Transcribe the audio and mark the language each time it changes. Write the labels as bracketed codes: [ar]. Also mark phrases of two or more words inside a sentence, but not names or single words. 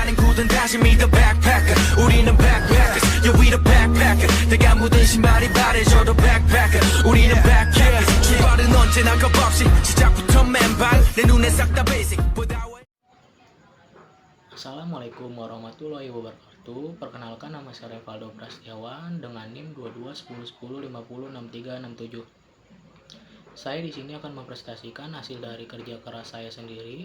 [ko] 누구든 다시 믿어 backpacker 우리는 backpackers [en] yeah we the backpacker [ko] 내가 묻은 신발이 바래져도 backpacker 우리는 backpackers 출발은 언제나 겁없이 시작부터 맨발 내 눈에 싹 다 basic [ar] السلام عليكم ورحمة الله وبركاته. [id] Perkenalkan, nama saya Revaldo Prasetyawan dengan NIM 221010506367. Saya di sini akan mempresentasikan hasil dari kerja keras saya sendiri.